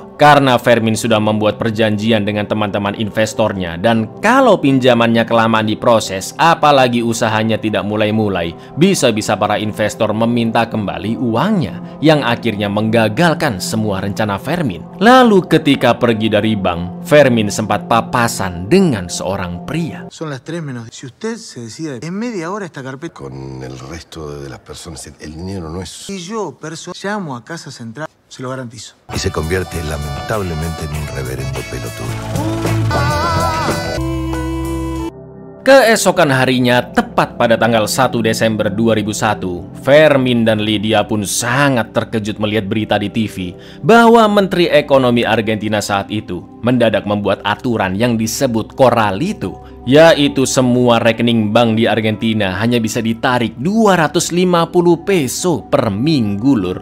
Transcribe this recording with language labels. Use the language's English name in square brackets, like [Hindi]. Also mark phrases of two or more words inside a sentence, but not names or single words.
[Indonesian] Karena Fermin sudah membuat perjanjian dengan teman-teman investornya, dan kalau pinjamannya kelamaan diproses, apalagi usahanya tidak mulai-mulai, bisa-bisa para investor meminta kembali uangnya, yang akhirnya menggagalkan semua rencana Fermin. Lalu ketika pergi dari bank, Fermin sempat papasan dengan seorang pria. [Spanish] Son las 3 menos. Si usted se decide en media hora esta carpeta Con el resto de las personas, el dinero no es... y yo llamo a Casa Central, se lo garantizo. Y se convierte lamentablemente en un reverendo pelotudo. [Indonesian] Keesokan harinya, tepat pada tanggal 1 Desember 2001, Fermin dan Lydia pun sangat terkejut melihat berita di TV bahwa Menteri Ekonomi Argentina saat itu mendadak membuat aturan yang disebut Corralito, yaitu semua rekening bank di Argentina hanya bisa ditarik 250 peso per minggu, lur.